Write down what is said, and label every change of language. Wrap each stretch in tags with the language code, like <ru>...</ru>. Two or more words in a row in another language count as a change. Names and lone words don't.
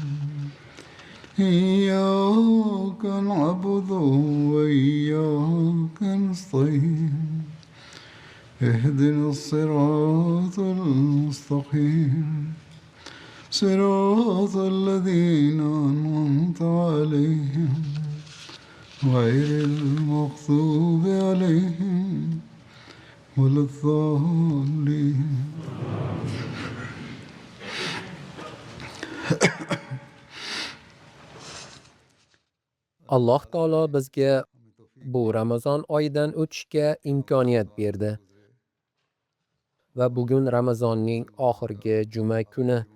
<ar>إياك نعبد وإياك نستعين اهدنا الصراط المستقيم صراط الذين أنعمت عليهم غير المغضوب عليهم ولا الضالين.</ar> <uz>Alloh taolo bizga bu Ramazon oyidan o'tishga imkoniyat berdi va bugun Ramazonning oxirgi juma kuni.</uz>